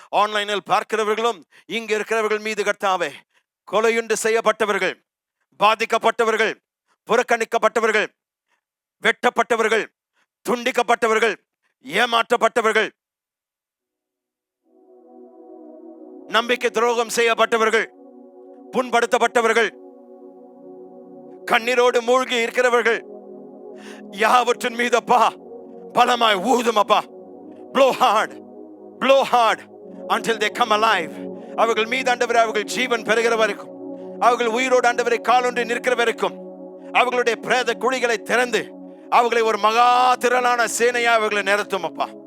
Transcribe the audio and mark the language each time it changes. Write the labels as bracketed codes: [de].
[ta] ஆன்லைனில் பார்க்கிறவர்களும் இங்க இருக்கிறவர்கள் மீது கர்த்தாவே, கொலையுண்டு செய்யப்பட்டவர்கள், பாதிக்கப்பட்டவர்கள், புறக்கணிக்கப்பட்டவர்கள், வெட்டப்பட்டவர்கள், துண்டிக்கப்பட்டவர்கள், ஏமாற்றப்பட்டவர்கள், நம்பிக்கை துரோகம் செய்யப்பட்டவர்கள், புண்படுத்தப்பட்டவர்கள், கண்ணீரோடு மூழ்கி இருக்கிறவர்கள் யாவற்றின் மீது அப்பா பலமாய் ஊதும் அப்பா. [en] blow hard until they come alive. [ta] அவர்கள் மீது ஆண்டவரே, அவர்கள் ஜீவன் பெறுகிற வரைக்கும், அவர்கள் உயிரோடு ஆண்டவரை காலொன்றி நிற்கிற வரைக்கும், அவர்களுடைய பிரேத குழிகளை திறந்து அவர்களை ஒரு மகா திரளான சேனையா அவர்களை நிறுத்தும் அப்பா.